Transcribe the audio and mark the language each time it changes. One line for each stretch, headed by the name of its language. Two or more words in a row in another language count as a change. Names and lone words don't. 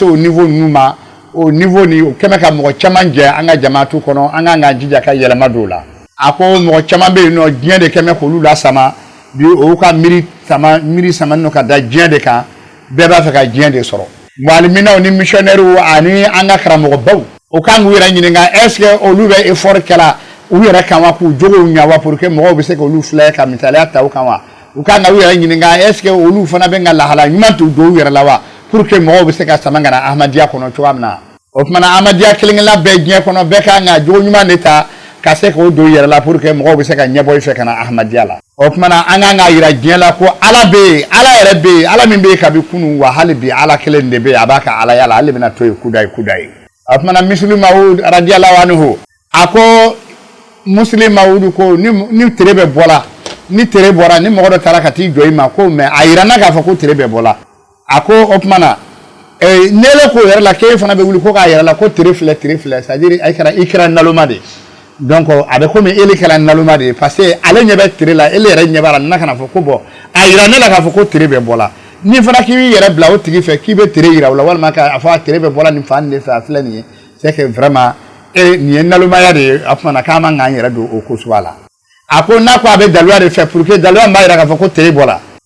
Bambara: o niveau ninnu ma o niveau ni o kɛmɛ ka mɔgɔ caman jɛ an ka jamaatu kɔnɔ an kan ka jija ka yɛlɛma don la a ko mɔgɔ caman bɛ yen nɔ diɲɛ de kɛmɛ k'olu lasama bi o ka miri sama no ka da diɲɛ de kan bɛɛ b'a fɛ ka diɲɛ de sɔrɔ mualiminaw ni missionnaires ani an ka karamɔgɔ baw o kan k'u yɛrɛ ɲininka
French: est ce que
Bambara: olu bɛ effort kɛla u yɛrɛ kan wa k'u jogow ɲa wa
French: pour que
Bambara: mɔgɔw bɛ se k'olu filɛ ka misaliya ta u kan wa u kan ka u yɛrɛ ɲininka
French: est ce que
Bambara: olu fana bɛ ka lahala ɲuman t'u don u yɛrɛ la wa
French: pour que
Bambara: mɔgɔw bɛ se ka sama ka na ahmadiyya kɔnɔ cogoya min na o tuma na ahmadiyya kelen-kelenna bɛɛ diɲɛ kɔnɔ bɛɛ kan ka jogo ɲuman de ta ka se k'o don u yɛrɛ la
French: pour que
Bambara: mɔgɔw bɛ se ka ɲɛbɔ i fɛ ka na ahmadiyya la o tuma na an kan ka yira diɲɛ la ko ala bɛ yen ala yɛrɛ bɛ yen ala min bɛ yen kabi kunun wa hali bi ala kelen de bɛ yen a b'a ka alaya la ale bɛna to yen kudayi o tuma na misiri mawud
Arabic: رضي الله عنه
Bambara: a ko muslim mawudu ko ni tere bɛ bɔla ni tere bɔra ni mɔgɔ dɔ taara ka t'i jɔ i ma ko mais a yira na k'a fɔ ko tere bɛ bɔla a ko o tuma na nele ko yɛrɛ la k'e fana bɛ wuli ko k'a yɛrɛ la ko tere filɛ
French: c'est à dire
Bambara: i kɛra naloma de donc a bɛ komi ele kɛra naloma de parce que ale ɲɛ bɛ tere la ele yɛrɛ ɲɛ b'a la na kana fɔ ko bɔn a yira ne la k'a fɔ ko tere bɛ bɔla ni fana k'i b'i yɛrɛ bila o tigi fɛ k'i bɛ tere yira o la walima k'a fɔ a tere bɛ bɔla nin fan de fɛ a filɛ nin ye
French: c'est que vraiment
Bambara: nin ye nalomaya de ye a tuma na k'an man k'an yɛrɛ don o ko suguya la a ko n'a ko a bɛ daluya de fɛ
French: pour que
Bambara: daluya b'a yira k'a fɔ ko tere bɔla